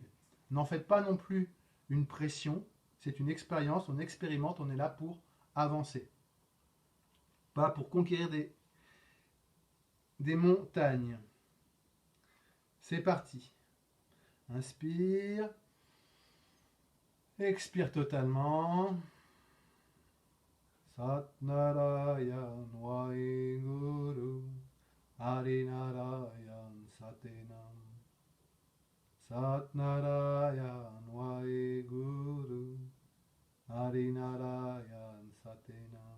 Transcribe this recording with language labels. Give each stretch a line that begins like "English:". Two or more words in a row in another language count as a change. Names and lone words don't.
French: N'en faites pas non plus une pression, c'est une expérience, on expérimente, on est là pour avancer. Pas pour conquérir des montagnes. C'est parti. Inspire. Expire totalement.
Punjabi: ਸਤਿ ਨਾਰਾਇਣ ਵਾਹਿਗੁਰੂ ਹਰਿ ਨਾਰਾਇਣ ਸਤਿਨਾਮ. ਸਤਿ ਨਾਰਾਇਣ ਵਾਹਿਗੁਰੂ ਹਰਿ ਨਾਰਾਇਣ ਸਤਿਨਾਮ.